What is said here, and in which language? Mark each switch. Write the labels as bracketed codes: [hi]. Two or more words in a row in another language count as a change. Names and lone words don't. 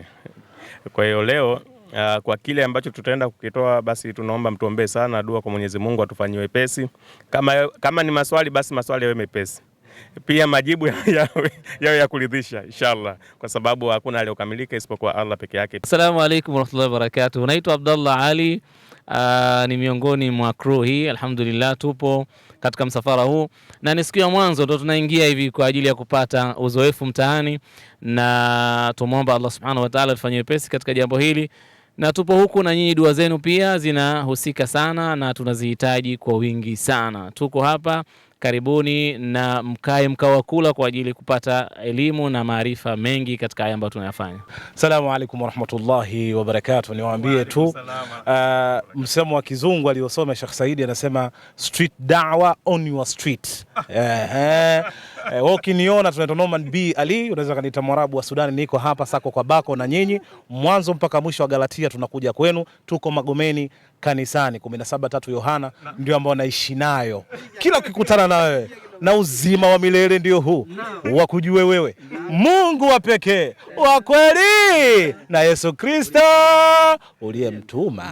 [sw] Kwa hiyo leo kwa kile ambacho tutaenda kukitoa, basi tunaomba mtuombee sana, dua kwa Mwenyezi Mungu atufanyie wepesi. Kama ni maswali, basi maswali yawe mepesi. Pia majibu yawe ya kuridhisha inshallah, kwa sababu hakuna aliyokamilika isipokuwa Allah peke yake. [ar] السلام عليكم ورحمة الله وبركاته. [sw] Naitwa Abdullah Ali. Ni miongoni mwa crew hii. Alhamdulillah tupo katika msafara huu na ni siku ya mwanzo ndo tunaingia hivi kwa ajili ya kupata uzoefu mtaani, na tumuomba Allah [ar] سبحانه وتعالى [sw] tufanye wepesi katika jambo hili, na tupo huku na nyinyi dua zenu pia zinahusika sana na tunazihitaji kwa wingi sana. Tuko hapa, karibuni na mkae mkao wa kula kwa ajili kupata elimu na maarifa mengi katika haya ambayo tunayafanya. [ar] السلام عليكم ورحمة الله وبركاته. [sw] Niwaambie tu msemo wa kizungu aliosoma Sheikh Saidi anasema [en] street da'wa on your street. [sw] Ukiniona tunaitwa Norman B Ali, unaweza kaniita Mwarabu wa Sudan. Niko hapa sako kwa bako na nyinyi mwanzo mpaka mwisho wa Galatia, tunakuja kwenu. Tuko Magomeni kanisani 17 Yohana, ndio ambao naishi nayo. Kila ukikutana na wewe na uzima wa milele ndio huu, wakujue wewe Mungu wa pekee wa kweli na Yesu Kristo uliyemtuma.